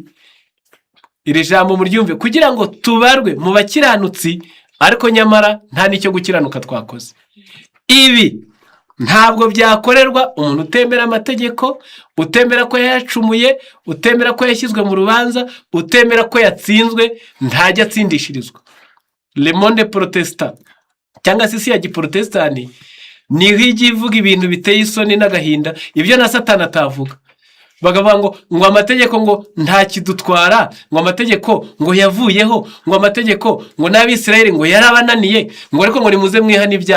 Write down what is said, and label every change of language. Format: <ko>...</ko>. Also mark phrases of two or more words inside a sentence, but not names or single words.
<rw>Iri jambo muryumve, kugira ngo tubarwe mu bakiranutsi, ariko nyamara nta n'icyo gukiranuka twakoze. Ibi ntabwo byakorerwa umuntu utemera amategeko, utemera ko yayacumuye, utemera ko yashyizwe mu rubanza, utemera ko yatsinzwe, ntajya atsindishirizwa.</rw> <fr>Le monde protestant</fr> <rw>cyangwa se isi ya giprotestani niho ijya ivuga ibintu biteye isoni n'agahinda, ibyo na Satani atavuga. Bakavuga ngo amategeko ngo nta kidutwara, ngo amategeko ngo yavuyeho, ngo amategeko ngo n'Abisirayeli ngo yarabananiye, ngo ariko ngo nimuze mwihana ibyaha.</rw>